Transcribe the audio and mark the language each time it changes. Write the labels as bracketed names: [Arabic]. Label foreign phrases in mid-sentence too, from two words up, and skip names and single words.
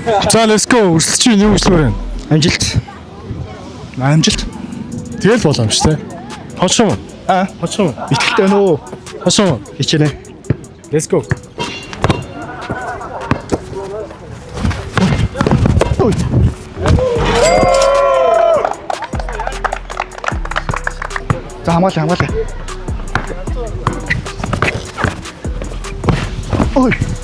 [English] За let's go. [Mongolian] Өрсөлдөж чинь юу гэж байна? Амжилт. Амжилт. Тэгэл боломжтой. Хошоо. Хошоо. Итгэлтэй байна уу? Хошоо. Хичээнэ. [English] Let's go. [Mongolian] За хамгаалаа. Ой.